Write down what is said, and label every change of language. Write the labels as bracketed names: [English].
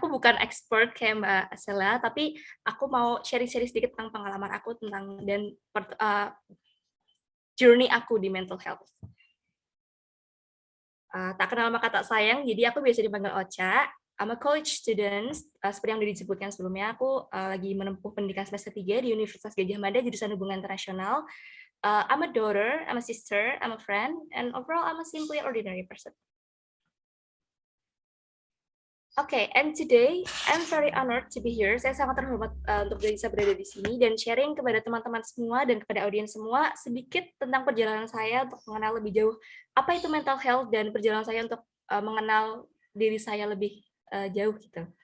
[Indonesian] Aku bukan expert kayak Mbak Sela, tapi aku mau sharing-sharing sedikit tentang pengalaman aku tentang dan journey aku di mental health. Tak kenal maka tak sayang, jadi aku biasa dipanggil Ocha. [English] I'm a college student, [Indonesian] seperti yang udah disebutkan sebelumnya, aku lagi menempuh pendidikan semester 3 di Universitas Gadjah Mada, jurusan Hubungan Internasional. [English] I'm a daughter, I'm a sister, I'm a friend, and overall I'm a simply ordinary person. Okay, and today I'm very honored to be here. [Indonesian] Saya sangat terhormat untuk bisa berada di sini dan sharing kepada teman-teman semua dan kepada audiens semua sedikit tentang perjalanan saya untuk mengenal lebih jauh apa itu mental health dan perjalanan saya untuk mengenal diri saya lebih jauh gitu.